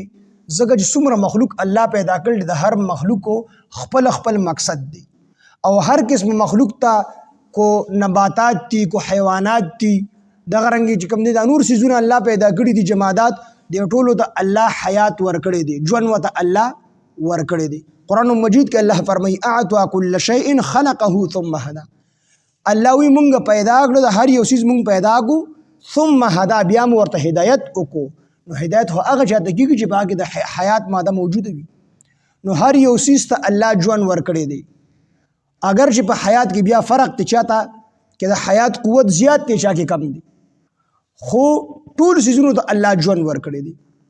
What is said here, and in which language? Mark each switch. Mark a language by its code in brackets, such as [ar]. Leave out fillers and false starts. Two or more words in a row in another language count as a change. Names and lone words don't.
[ps] ځکه چې څومره مخلوق الله پیدا کړل د هر مخلوقو خپل خپل مقصد دی او هر قسم مخلوق ته کو نباتات دي، کو حیوانات دي، دغه رنګې چې کوم دي دا نور څیزونه الله پیدا کړي دي جمادات، دې ټولو ته الله حیات ورکړی دی، ژوند ورته الله ورکړی دی. قرآن مجید کې الله فرمایي [ar] اعطى كل شيء خلقه ثم هدى. [ps] الله وی مونږ پیدا کړو د هر یو څیز مونږ پیدا کو [ar] ثم هدى [ps] بیا مو ورته هدایت وکړو. نو هدایت خو هغه چاته کېږي چې په هغې کې د حیات ماده موجوده وي. نو هر یو سیز ته الله ژوند ورکړی دی. اگر چې په حیات کې بیا فرق دی، چاته کې د حیات قوت زیات دی، چا کې کم دی، خو ټول سیزونو ته الله ژوند ورکړی دی.